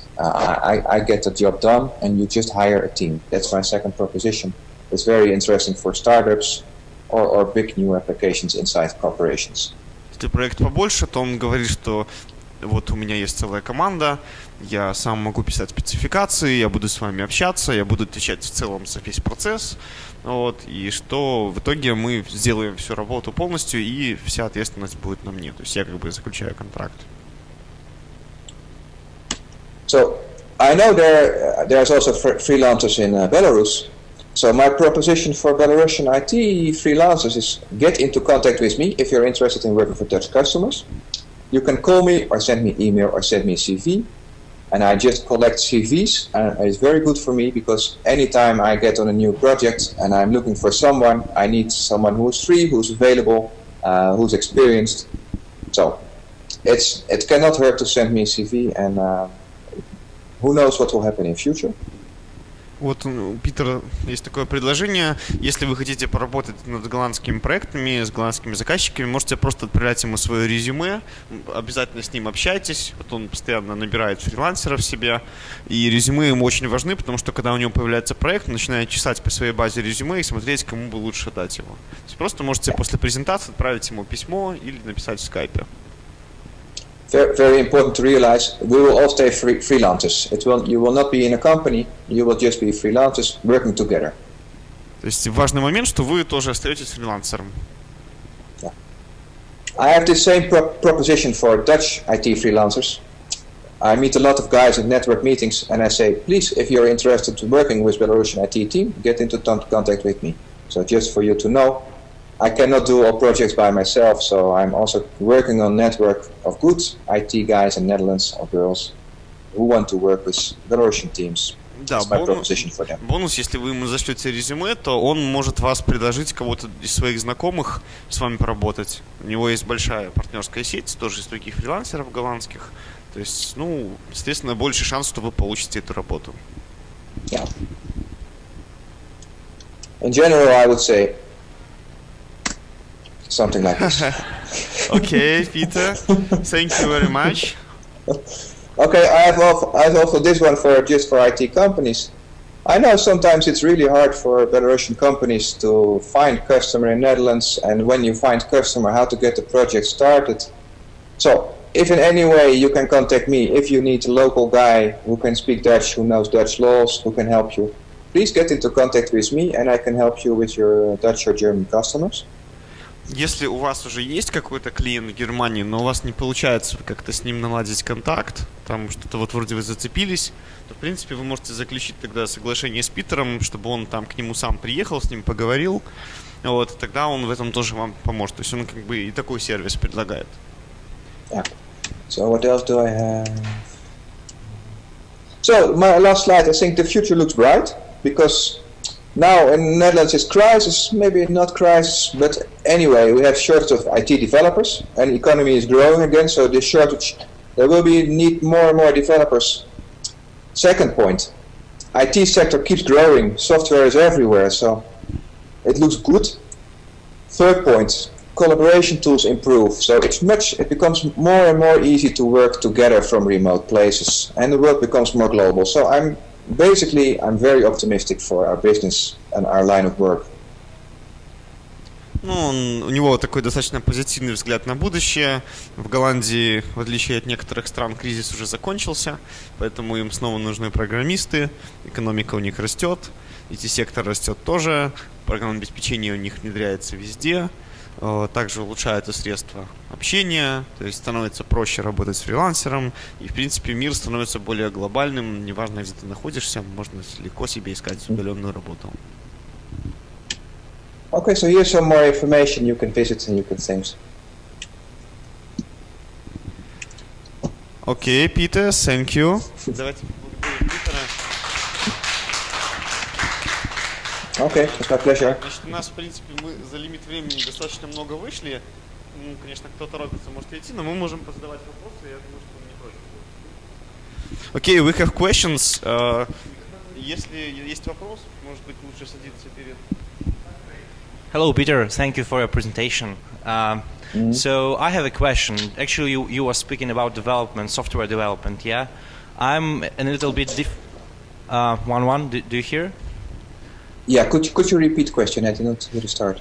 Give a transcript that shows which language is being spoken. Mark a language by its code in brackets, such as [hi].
[en] I get the job done, and you just hire a team. That's my second proposition. It's very interesting for startups or big new applications inside corporations. [ru] Если проект побольше, то он говорит, что вот у меня есть целая команда, я сам могу писать спецификации, я буду с вами общаться, я буду отвечать в целом за весь процесс. Вот, и что в итоге мы сделаем всю работу полностью, и вся ответственность будет на мне. То есть я как бы заключаю контракт. [en] So I know there's also freelancers in Belarus. So my proposition for Belarusian IT freelancers is get into contact with me if you're interested in working for Dutch customers. You can call me or send me email or send me a CV. And I just collect CVs, and it's very good for me because anytime I get on a new project and I'm looking for someone, I need someone who's free, who's available, who's experienced. So it cannot hurt to send me a CV, and who knows what will happen in future. [ru] Вот у Питера есть такое предложение. Если вы хотите поработать над голландскими проектами, с голландскими заказчиками, можете просто отправлять ему свое резюме, обязательно с ним общайтесь. Вот он постоянно набирает фрилансеров себе, и резюме ему очень важны, потому что когда у него появляется проект, он начинает чесать по своей базе резюме и смотреть, кому бы лучше дать его. То есть просто можете после презентации отправить ему письмо или написать в скайпе. [en] Very important to realize, we will all stay freelancers. You will not be in a company, you will just be freelancers working together. [ru] То есть важный момент, что вы тоже остаетесь фрилансером. [en] Yeah. I have the same proposition for Dutch IT freelancers. I meet a lot of guys at network meetings and I say, please, if you're interested in working with Belarusian IT team, get into contact with me. So just for you to know, I cannot do all projects by myself, so I'm also working on network of good IT guys in Netherlands or girls who want to work with Belarusian teams. [ru] Да, [en] That's my proposition for them. [ru] Бонус, если вы ему зашлете резюме, то он может вас предложить кого-то из своих знакомых с вами поработать. У него есть большая партнерская сеть, тоже из других фрилансеров голландских. То есть, естественно, больше шанс, что вы получите эту работу. [en] Yeah. In general, I would say something like this. Okay, Peter. Thank you very much. Okay, I have also this one for IT companies. I know sometimes it's really hard for Belarusian companies to find customer in Netherlands, and when you find customer, how to get the project started. So, if in any way you can contact me, if you need a local guy who can speak Dutch, who knows Dutch laws, who can help you, please get into contact with me, and I can help you with your Dutch or German customers. [ru] Если у вас уже есть какой-то клиент в Германии, но у вас не получается как-то с ним наладить контакт, там что-то вот вроде вы зацепились, то, в принципе, вы можете заключить тогда соглашение с Питером, чтобы он там к нему сам приехал, с ним поговорил, вот, тогда он в этом тоже вам поможет. То есть он как бы и такой сервис предлагает. [en] Yeah. So what else do I have? So my last slide, I think the future looks bright, because Now in the Netherlands it's crisis, maybe not crisis, but anyway we have shortage of IT developers and the economy is growing again, so this shortage, there will be need more and more developers. Second point, IT sector keeps growing, software is everywhere, so it looks good. Third point, collaboration tools improve, so it becomes more and more easy to work together from remote places, and the world becomes more global. So I'm very optimistic for our business and our line of work. [ru] Ну, у него такой достаточно позитивный взгляд на будущее. В Голландии, в отличие от некоторых стран, кризис уже закончился, поэтому им снова нужны программисты, экономика у них растет, IT-сектор растет тоже, программное обеспечение у них внедряется везде, также улучшаются средства общения, то есть становится проще работать с фрилансером, и, в принципе, мир становится более глобальным, неважно, где ты находишься, можно легко себе искать удаленную работу. [en] Okay, so here's some more information you can visit and you can think. Okay, Peter, thank you. [ru] Давайте поблагодарим Питера. [en] Okay, it's my pleasure. [ru] Значит, у нас, в принципе, мы за лимит времени достаточно много вышли. Ну, конечно, кто торопится, может идти, но мы можем позадавать вопросы, я думаю, что он не против. [en] Okay, we have questions. [ru] Если есть вопрос, может быть, лучше садиться перед... [en] Hello, Peter. Thank you for your presentation. So I have a question. Actually, you were speaking about development, software development, yeah? I'm a little bit do you hear? Yeah, could you repeat the question? I did not hear the start.